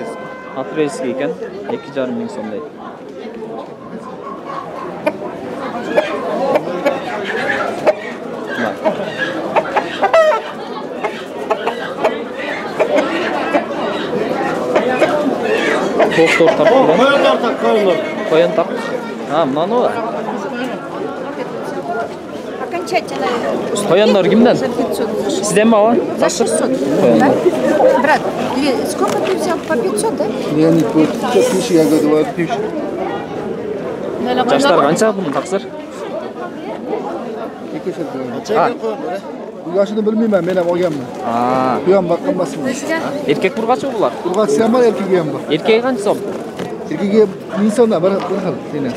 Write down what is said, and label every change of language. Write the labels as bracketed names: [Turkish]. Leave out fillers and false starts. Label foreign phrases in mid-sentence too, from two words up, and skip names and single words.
[Uzbek] Aprelskiy ekan. 2,5 ming so'm deydi. To'q tartib. Qo'yin taq. Ha, mana bu. [Russian] Окончательно. [Uzbek] Qo'yinlar kimdan? [Russian] За 500. [Uzbek] Sizdan mi? [Russian] За 600. Да? Брат, сколько ты взял? По 500, да? Я не помню, 1000, я говорю, 1000. [Uzbek] Yoshlar qancha buni taqsir? 200. Ha. Bu yoshini bilmayman, men ham olganman. Ha. Bu ham baqqan emasmi? Erkak urg'achi bular. Urg'achisi ham bor, erkagi ham bor. Erkagi qancha so'm? Erkagi 1000 so'mdan bir xil tenasi.